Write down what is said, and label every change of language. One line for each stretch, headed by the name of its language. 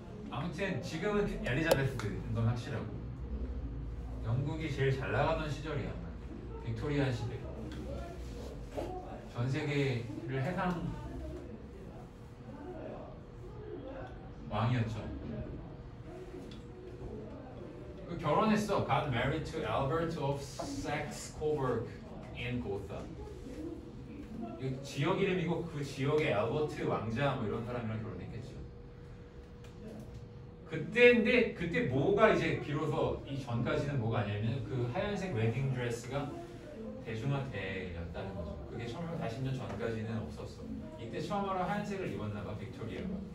Korean: 아무튼 지금은 엘리자베스인 건 확실하고 영국이 제일 잘 나가던 시절이야. 빅토리아 시대. 전 세계를 해상 왕이었죠. 그 결혼했어.
English: Got married to Albert of Saxe-Coburg in Gotha.
Korean: 이 지역 이름이고 그 지역의 알버트 왕자 뭐 이런 사람이랑 결혼했겠죠. 그때인데 그때 뭐가 이제 비로소 이 전까지는 뭐가 아니냐면 그 하얀색 웨딩 드레스가 대중화되었다는 거죠. 그게 1940년 전까지는 없었어. 이때 처음으로 하얀색을 입었나 봐 빅토리아가.